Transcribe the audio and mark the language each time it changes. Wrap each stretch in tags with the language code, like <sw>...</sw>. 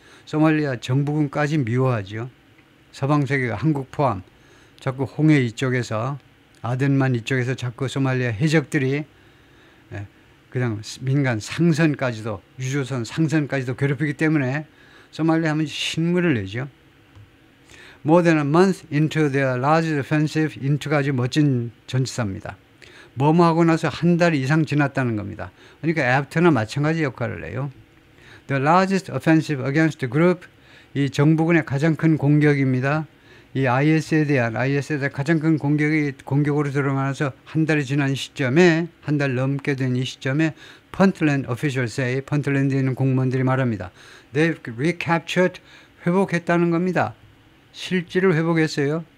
<ko>소말리아 정부군까지 미워하죠. 서방 세계가 한국 포함 자꾸 홍해 이쪽에서 아덴만 이쪽에서 자꾸 소말리아 해적들이 그냥 민간 상선까지도 유조선 상선까지도 괴롭히기 때문에 소말리아 하면 신물을 내죠.</ko> <en>More than a month into their largest offensive,</en> <ko>into가 아주 멋진 전치사입니다. 뭐뭐 하고 나서 한 달 이상 지났다는 겁니다. 그러니까 after나 마찬가지 역할을 해요.</ko> <en>The largest offensive against the group,</en> <ko>이 정부군의 가장 큰 공격입니다. 이 IS에 대한 가장 큰 공격으로 들어가서 한 달이 지난 시점에, 한 달 넘게 된 이 시점에</ko> <en>Puntland officials say,</en> <ko>펀틀랜드에 있는 공무원들이 말합니다.</ko> <en>They've recaptured,</en> <ko>회복했다는 겁니다. 실질을 회복했어요.</ko>